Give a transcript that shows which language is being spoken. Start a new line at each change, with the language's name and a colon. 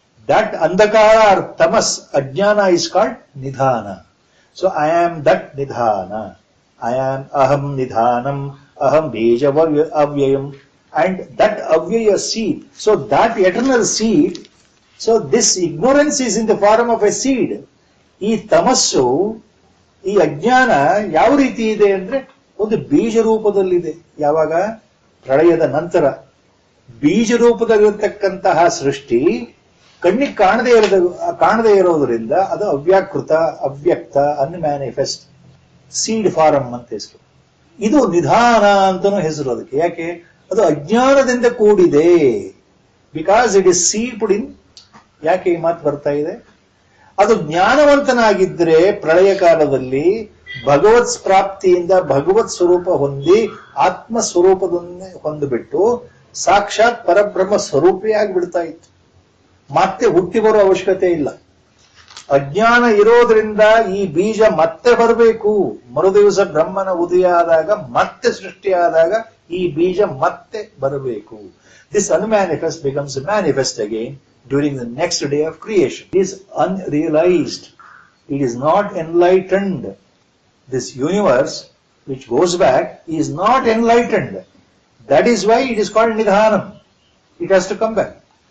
English: That Andhakara or Tamas, Ajnana is called Nidhana. So I am that Nidhana. I am
Sanskrit: Aham Nidhanam, Aham Bija Avyayam,
English: and that Avyaya seed. So that eternal seed, so this ignorance is in the form of a seed.
Kannada: ಈ ತಮಸ್ಸು, ಈ ಅಜ್ಞಾನ ಯಾವ ರೀತಿ ಇದೆ ಅಂದ್ರೆ ಒಂದು ಬೀಜ ರೂಪದಲ್ಲಿದೆ. ಯಾವಾಗ? ಪ್ರಳಯದ ನಂತರ. ಬೀಜ ರೂಪದಲ್ಲಿರತಕ್ಕಂತಹ ಸೃಷ್ಟಿ ಕಣ್ಣಿಗೆ ಕಾಣದೇ ಇರೋದ್ರಿಂದ ಅದು ಅವ್ಯಾಕೃತ, ಅವ್ಯಕ್ತ, ಅನ್ಮ್ಯಾನಿಫೆಸ್ಟ್, ಸೀಡ್ ಫಾರಂ ಅಂತ ಹೆಸರು. ಇದು ನಿಧಾನ ಅಂತಾನೂ ಹೆಸರು ಅದಕ್ಕೆ. ಯಾಕೆ? ಅದು ಅಜ್ಞಾನದಿಂದ ಕೂಡಿದೆ.
English: Because it is seeded in.
Kannada: ಯಾಕೆ ಈ ಮಾತು ಬರ್ತಾ ಇದೆ? ಅದು ಜ್ಞಾನವಂತನಾಗಿದ್ರೆ ಪ್ರಳಯ ಕಾಲದಲ್ಲಿ ಭಗವತ್ ಪ್ರಾಪ್ತಿಯಿಂದ ಭಗವತ್ ಸ್ವರೂಪ ಹೊಂದಿ ಆತ್ಮ ಸ್ವರೂಪದನ್ನೇ ಹೊಂದಿಬಿಟ್ಟು ಸಾಕ್ಷಾತ್ ಪರಬ್ರಹ್ಮ ಸ್ವರೂಪಿಯಾಗಿ ಬಿಡ್ತಾ ಇತ್ತು. ಮತ್ತೆ ಹುಟ್ಟಿ ಬರೋ ಅವಶ್ಯಕತೆ ಇಲ್ಲ. ಅಜ್ಞಾನ ಇರೋದ್ರಿಂದ ಈ ಬೀಜ ಮತ್ತೆ ಬರಬೇಕು. ಮರುದಿವಸ ಬ್ರಹ್ಮನ ಉದಯ ಆದಾಗ, ಮತ್ತೆ ಸೃಷ್ಟಿ ಆದಾಗ ಈ ಬೀಜ ಮತ್ತೆ ಬರಬೇಕು.
English: This unmanifest becomes manifest again during the next day of creation. It is unrealized. It is not enlightened. This universe which goes back is not enlightened. That is why it is called Nidhanam. It has to come back.